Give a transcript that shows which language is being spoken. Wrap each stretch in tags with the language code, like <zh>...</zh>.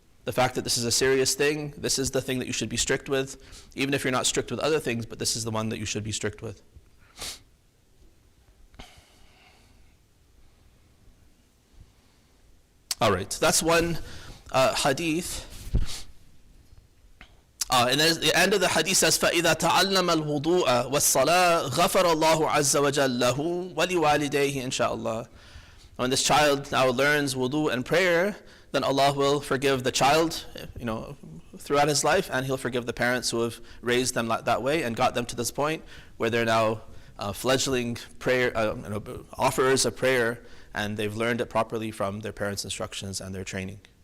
<en>The fact that this is a serious thing, this is the thing that you should be strict with, even if you're not strict with other things, but this is the one that you should be strict with. All right, so that's one hadith. And then at the end of the hadith says,</en> <ar>فَإِذَا تَعَلَّمَ الْوُضُوءَ وَالصَّلَاةَ غَفَرَ اللَّهُ عَزَّ وَجَلَّ لَهُ وَلِوَالِدَيْهِ إِنْ شَاءَ اللَّهِ.</ar> <en>When this child now learns wudu and prayer, then Allah will forgive the child, throughout his life, and He'll forgive the parents who have raised them that way and got them to this point where they're now fledgling prayer offerers of prayer, and they've learned it properly from their parents' instructions and their training.</en>